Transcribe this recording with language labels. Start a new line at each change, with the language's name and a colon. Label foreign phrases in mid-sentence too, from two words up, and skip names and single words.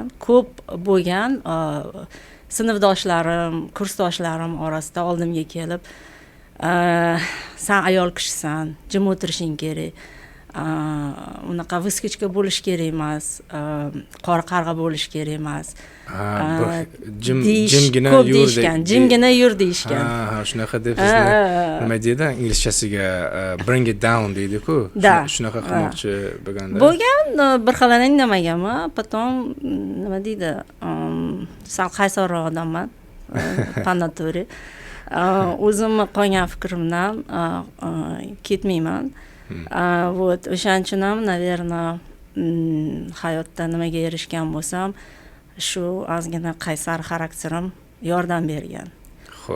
Uzbek: Ko'p bo'lgan sinfdoshlarim, kursdoshlarim orasida oldimga kelib, sen ayol kishisan, jim o'tirishing kerak. unaqa выскочка bo'lish kerak emas, qora qarg'a bo'lish kerak emas. Jimgina ko'p yur deyishgan, jimgina yur deyishgan. Shunaqa deb sizni nima deydi inglizchasiga
English: bring it down
Uzbek: deydi-ku. Shunaqa qilmoqchi bo'lganda. Bo'lgan, bir xilini indamaganman, potom nima deydi, sal qaysarroq odamman,
Russian: по натуре.
Uzbek: O'zimni qolgan fikrimdan ketmayman. Вот, o'shaning uchun ham, наверное, hayotda nimaga erishgan bo'lsam, shu ozgina qaysar xarakterim yordam bergan. Xo'p.